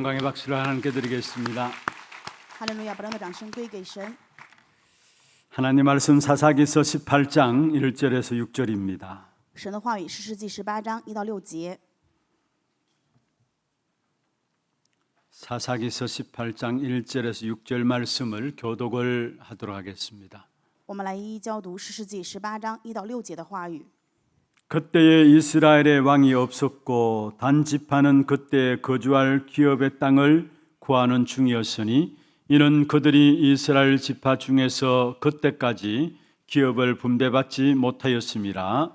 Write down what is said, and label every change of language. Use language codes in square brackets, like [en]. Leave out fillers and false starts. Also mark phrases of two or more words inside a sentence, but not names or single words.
[ko] 박수를 하나님께 드리겠습니다. [zh] 哈利路亚！把这样的掌声归给神。 [ko] 하나님 말씀 사사기서 18장 1절에서 6절입니다. [zh] 神的话语，士师记18章1到6节。 [ko] 사사기서 18장 1절에서 6절 말씀을 교독을 하도록 하겠습니다. [zh] 我们来一一教读士师记18章1到6节的话语。 [ko] 그때에 이스라엘의 왕이 없었고 단 지파는 그때 거주할 기업의 땅을 구하는 중이었으니 이는 그들이 이스라엘 지파 중에서 그때까지 기업을 분배받지 못하였음이라.